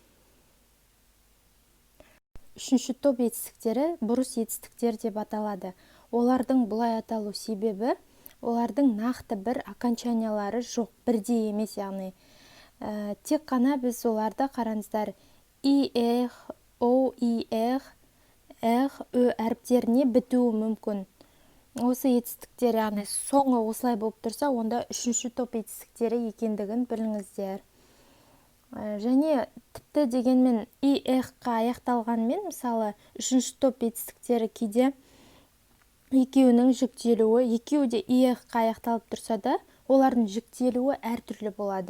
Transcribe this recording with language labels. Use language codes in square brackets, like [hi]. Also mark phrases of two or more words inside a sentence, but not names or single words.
[kk] Үшінші топ етістіктері бұрыс етістіктер деп аталады. Олардың бұлай аталу себебі олардың нақты бір окончаниялары жоқ, бірдей емес, яғни. Тек қана біз оларды қараңыздар и-х, о-и-х, х, ö әріптеріне бітуі мүмкін. Осы етістіктер, яғни соңы осылай болып тұрса, онда үшінші топ етістіктері екендігін біліңіздер. Және тіпті дегенмен и-ға аяқталғанмен, мысалы, үшінші топ етістіктері кейде екеуінің жүктелуі, екеуі де и-ға аяқталып тұрса да, олардың жүктелуі әртүрлі болады.